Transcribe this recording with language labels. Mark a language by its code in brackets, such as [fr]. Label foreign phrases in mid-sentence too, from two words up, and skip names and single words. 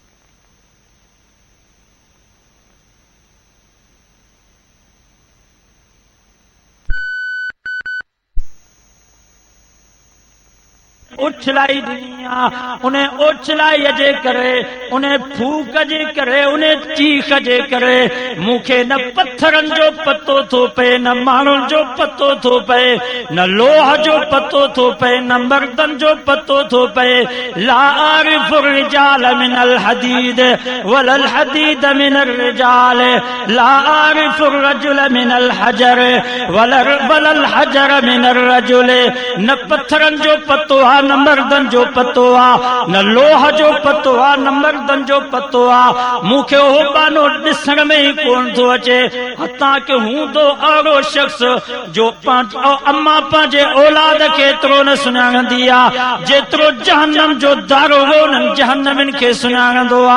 [sd] उछलाई ॾिनी आहे, उन्हें उछलाई जे करे, उन्हें फूक जे करे, उन्हें चीख जे करे मूंखे न पत्थरनि जो पतो थो पए, न माण्हुनि जो पतो थो पए, न लोह जो पतो थो पए, न मर्दनि जो पतो थो पए। [ar] لا أعرف الرجال من الحديد ولا الحديد من الرجال, لا أعرف الرجل من الحجر ولا الحجر من الرجل. [sd] न पत्थरनि जो पतो आहे, न मर्दन जो पतो आ, न लोह जो पतो आ, न मर्दन जो पतो आ। मूंखे हो बानो ॾिसण में ई कोन थो अचे, हथां के हूंदो अहिड़ो शख़्स जो अम्मा पंहिंजे औलाद खे एतिरो न सुञाणंदी आ जेतिरो जहन्नम जो दारोगो उन्हनि जहन्नमनि खे सुञाणंदो आ।